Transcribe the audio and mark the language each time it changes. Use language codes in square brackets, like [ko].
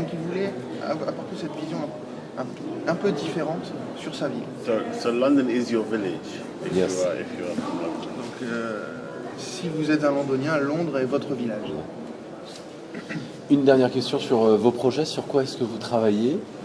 [fr] Et donc il voulait apporter cette vision un peu différente sur sa ville. [en] So London is your village if Yes. you are from London. [fr] Donc si vous êtes un londonien, Londres est votre village. Une dernière question sur vos projets, sur quoi est-ce que vous travaillez?